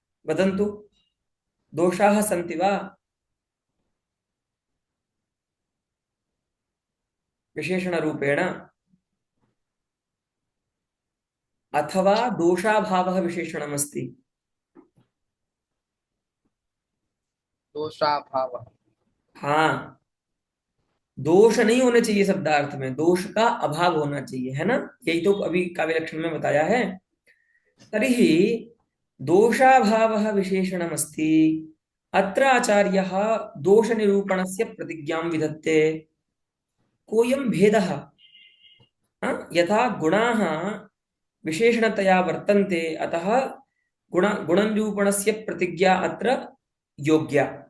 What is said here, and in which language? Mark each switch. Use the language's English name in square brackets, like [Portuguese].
[Sanskrit] वदन्तु, दोषाः सन्ति वा विशेषणरूपेण, अथवा दोषाभावः विशेषणमस्ति? दोषाभाव। [Hindi] हाँ, दोष नहीं होने चाहिए शब्दार्थ में, दोष का अभाव होना चाहिए, है ना? यही तो अभी काव्य लक्षण में बताया है। [Sanskrit] तर्हि दोषाभावः विशेषणमस्ति। अत्र आचार्यः दोषनिरूपणस्य प्रतिज्ञां विधत्ते। कोऽयं भेदः? यथा गुणाः विशेषणतया वर्तन्ते, अतः गुणनिरूपणस्य प्रतिज्ञा अत्र योग्या।